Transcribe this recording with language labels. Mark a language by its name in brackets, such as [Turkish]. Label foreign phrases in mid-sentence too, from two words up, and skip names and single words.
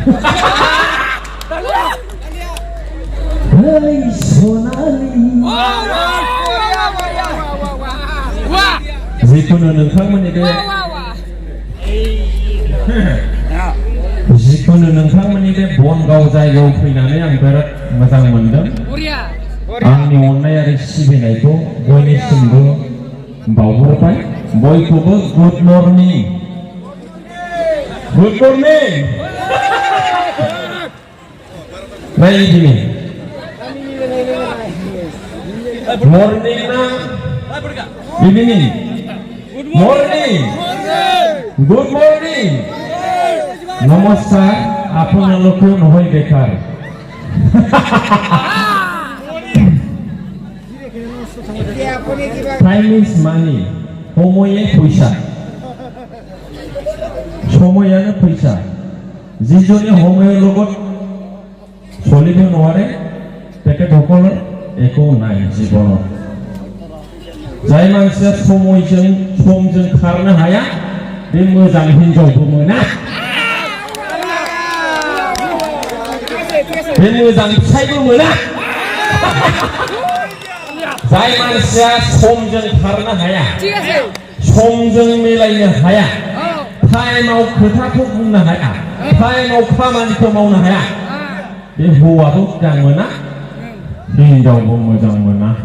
[Bodo] Hey Sonali जिखुनु नोंथांमोननि बे बनगाव जायगायाव फैनानै आं बिराद मोजां मोनदों आंनि अननाय आरो सिबिनायखौ बयनिसिमबो बावहरबाय बयखौबो [English] good morning Good evening. Morning na. Evening. Morning. Good morning. Namaskar. [Assamese] আপোনালোকক নহয় বেকাৰ. [English] Time is money. [Assamese] সময়ে পইচা। সময়ানে পইচা. যিজনে সময়ৰ লগত চলিব নোৱাৰে তেখেতসকলৰ একো নাই জীৱনত [Bodo] जाय मानसिया समजों खारनो हाया बे मोजां हिनजावबो मोना बे मोजां फिसायबो मोना जाय मानसिया समजों खारनो हाया समजों मिलायनो हाया टाइमाव खोथाखौ बुंनो हाया टाइमाव खामानिखौ मावनो हाया बे हौवाबो मोजां मोना हिनजावबो मोजां मोना